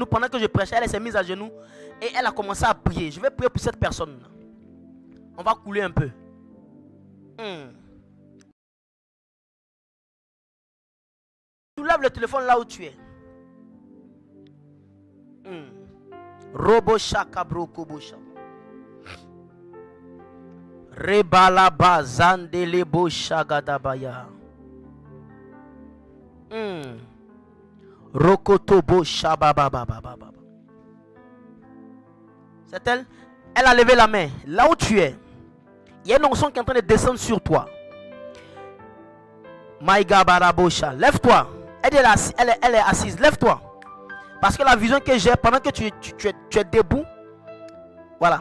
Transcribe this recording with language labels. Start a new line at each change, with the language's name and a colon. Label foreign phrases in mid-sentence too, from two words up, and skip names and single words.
French: Pendant que je prêchais, elle s'est mise à genoux. Et elle a commencé à prier. Je vais prier pour cette personne. On va couler un peu. Tu lèves le téléphone là où tu es. Robo shaka broko bosha. Rebala bazandele bosha gadabaya. Rokotobo Shabababababa. C'est elle? Elle a levé la main. Là où tu es, il y a une onction qui est en train de descendre sur toi. Maïga Barabosha, lève-toi. Elle est assise, lève-toi. Parce que la vision que j'ai pendant que tu es debout, voilà.